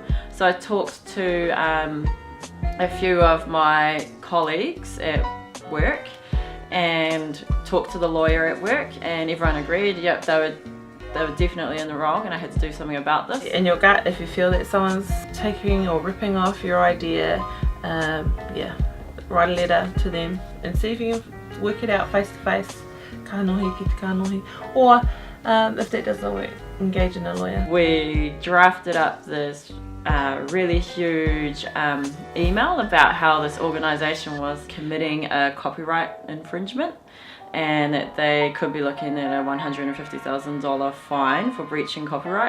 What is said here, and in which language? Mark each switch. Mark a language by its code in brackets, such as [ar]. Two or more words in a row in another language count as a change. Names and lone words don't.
[en] So I talked to a few of my colleagues at work and talked to the lawyer at work, and everyone agreed, yep, they were definitely in the wrong, and I had to do something about this. In your gut, if you feel that someone's taking or ripping off your idea, yeah, write a letter to them and see if you can work it out face to face, [mi] kanohi ki te kanohi, [en] or if that doesn't work, engage in a lawyer. We drafted up this really huge email about how this organisation was committing a copyright infringement, and that they could be looking at a $150,000 fine for breaching copyright.